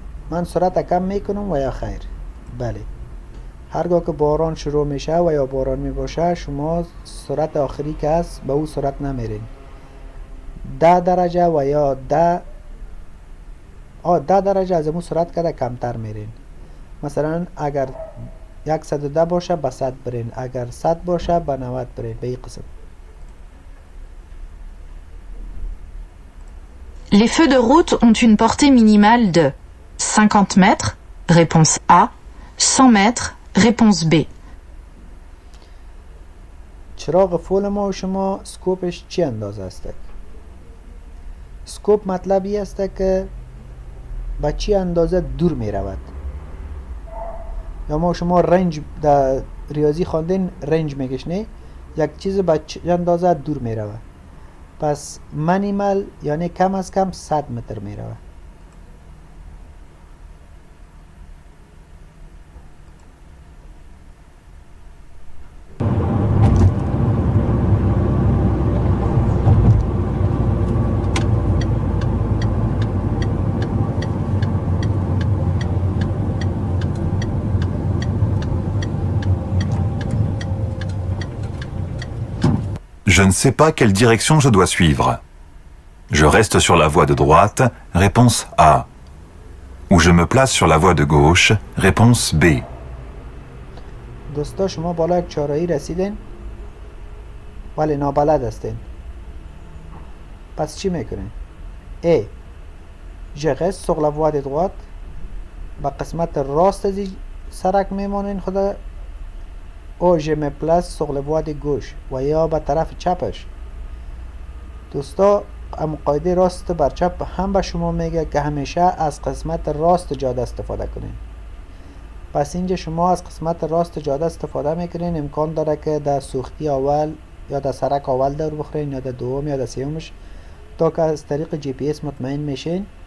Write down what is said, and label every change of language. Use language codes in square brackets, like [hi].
[fa] من سرعت کم میکنم و یا خیر؟ بله. هرگاه که باران شروع میشه و یا باران میباشه شما سرعت آخری که هست به او سرعت نمیرین. 10 درجه و یا 10 درجه از امو سرعت کرده کمتر میرین. مثلا اگر 110 باشه به 100 برین، اگر 100 باشه به 90 برین. به این قسم. [fr] Les feux de route ont une portée minimale de 50 mètres. Réponse A. 100 mètres. Réponse B. [fa] چراغ فول ما و شما سکوپش چی اندازه است؟ سکوپ مطلبی است که با چی اندازه دور می رود. یا ما شما رنج در ریاضی خواندین، رنج میگش نه، یک چیز با چی اندازه دور می رود. پس منیمل یعنی کم از کم 100 متر می رود. [fr] Je ne sais pas quelle direction je dois suivre. Je reste sur la voie de droite, réponse A. Ou je me place sur la voie de gauche, réponse B. [fa] دوستا شما بالا یک چهارراهی رسیدین ولی نابلد هستین. پس چی میکنین؟ A. [fr] Je reste sur la voie de droite. [fa] با قسمت راست از سرک میمانین خدا. [fr] او je me place sur la voie de gauche [fa] و یا به طرف چپش. دوستا اما قاعده راست بر چپ هم به شما میگه که همیشه از قسمت راست جاده استفاده کنین. پس اینجا شما از قسمت راست جاده استفاده میکنین، امکان داره که در سوختی اول یا در سرک اول دور بخورین یا در دوم یا در سومش، تا که از طریق جی پی اس مطمئن میشین.